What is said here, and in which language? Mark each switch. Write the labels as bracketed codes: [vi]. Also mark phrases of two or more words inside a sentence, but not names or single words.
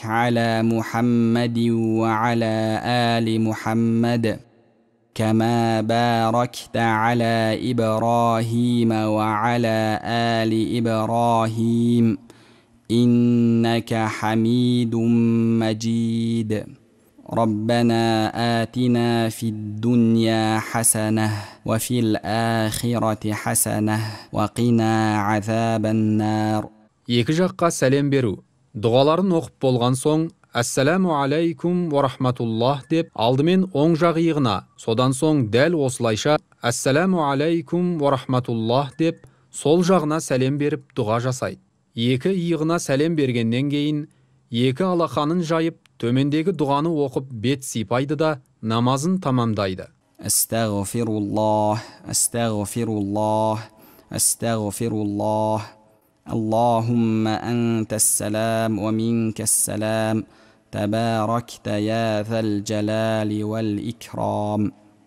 [ar] على محمد وعلى آل محمد كما باركت على إبراهيم وعلى آل إبراهيم إنك حميد مجيد ربنا آتنا في الدنيا حسنة وفي الآخرة حسنة وقنا عذاب النار. [kk] Екі жаққа сәлем беру. Дұғаларын оқып болған соң, [ar] السلام عليكم ورحمة الله [kk] деп алдымен оң жақ иығына, содан соң дәл осылайша [ar] السلام عليكم ورحمة الله [kk] деп сол жағына сәлем беріп дұға жасайды. Екі иығына сәлем бергеннен кейін, екі алақанын жайып, төмендегі дұғаны оқып бет сипайды да намазын тамамдайды. [ar] أستغفر الله أستغفر الله أستغفر الله. اللهم أنت السلام ومنك السلام، تباركت يا ذا الجلال والإكرام.